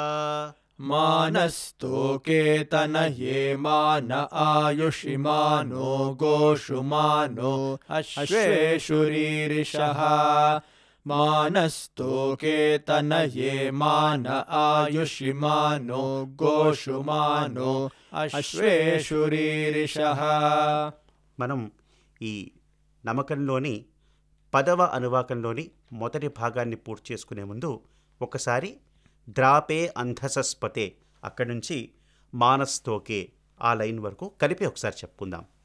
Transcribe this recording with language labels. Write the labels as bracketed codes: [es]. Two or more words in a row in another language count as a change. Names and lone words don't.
[sa] मानस्तोके तनये मान आयुषिमानो गोषु मानो अश्वेषुरीरिषः मानस्तोके तनये मान आयुषिमानो गोषु मानो అశ్వేషురీరిషః. [te] మనం ఈ నమకంలోని 10వ అనువాకంలోని మొదటి భాగాన్ని పూర్తి చేసుకునే ముందు ఒకసారి [sa] ద్రాపే అంధసస్పతే [te] అక్కడి నుంచి మానస్తోకే ఆ లైన్ వరకు కలిపి ఒకసారి చెప్పుకుందాం.